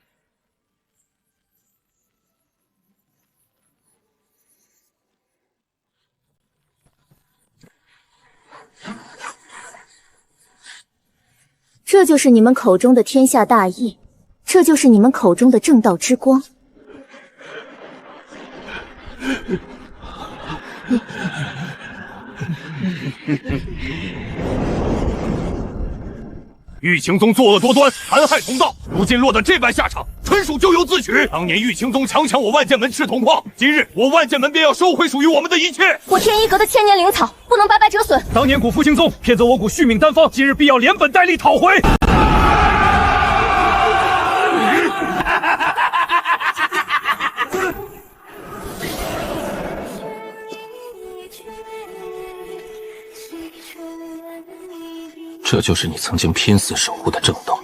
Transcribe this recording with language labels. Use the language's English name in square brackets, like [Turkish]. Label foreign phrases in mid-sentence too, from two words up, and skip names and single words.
[Chinese] 这就是你们口中的天下大义，这就是你们口中的正道之光。玉清宗作惡多端，殘害同道，如今落得這般下場，純屬咎由自取。當年玉清宗強搶我萬劍門赤銅礦，今日我萬劍門便要收回屬於我們的一切。我天一閣的千年靈草不能白白折損。當年古復清宗騙走我股續命丹方，今日必要連本帶利討回。這就是你曾經拼死守護的正道。